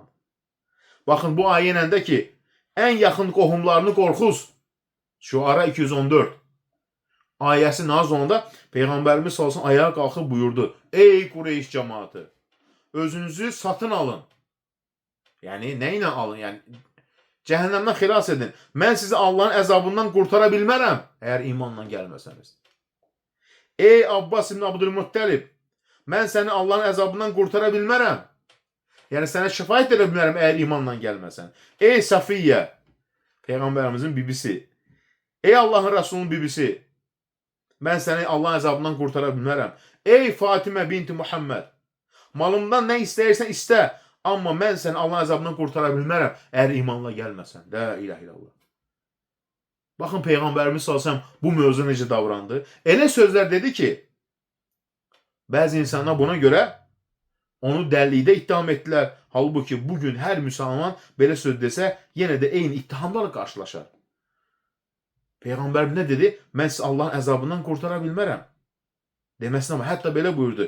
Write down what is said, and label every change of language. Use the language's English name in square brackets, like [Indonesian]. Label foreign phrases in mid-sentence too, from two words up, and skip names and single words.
[Azerbaijani] Bakın bu ayetle ki [Turkish] en yakın [Azerbaijani] qohumlarını qorxuz. Şuara 214. [Turkish] Ayəsi nazil olanda Peygamberimiz [Arabic] صلى الله عليه وسلم [Turkish] ayağa kalkıp buyurdu. Ey Kureyş cemaati! Özünüzü satın alın. Yani neyle alın? Yani cehennemden xilas edin. [Azerbaijani] Mən sizi Allah'ın əzabından qurtara bilmərəm, eğer imanla gəlməsəniz. Ey Abbas ibn Abdülmuttalib, mən səni Allah'ın əzabından qurtara bilmərəm. Yani sənə şəfaət edə bilmərəm, eğer imanla gəlməsən. Ey Safiyyə, Peyğəmbərimizin bibisi. Ey Allah'ın Resulünün bibisi, mən səni Allah'ın əzabından qurtara bilmərəm. Ey Fatimə binti Muhammed, malımdan nə istəyirsən istə. Amma mən səni Allah'ın əzabından qurtara bilmərəm, eğer imanla gəlməsən. [Arabic] لا إله إلا الله. [Turkish] Bakın Peygamberimiz [Arabic] صلى الله عليه وسلم [Azerbaijani] bu mövzu necə davrandı. Elə sözler dedi ki, bazı insanlar buna göre Onu dəlilikdə ittiham etdilər. Halbuki bugün hər müsəlman belə söz desə, yenə də eyni ittihamlarla qarşılaşar. Peyğəmbər nə dedi? Mən sizi Allahın əzabından qurtara bilmərəm. Deməsinə ama hətta belə buyurdu.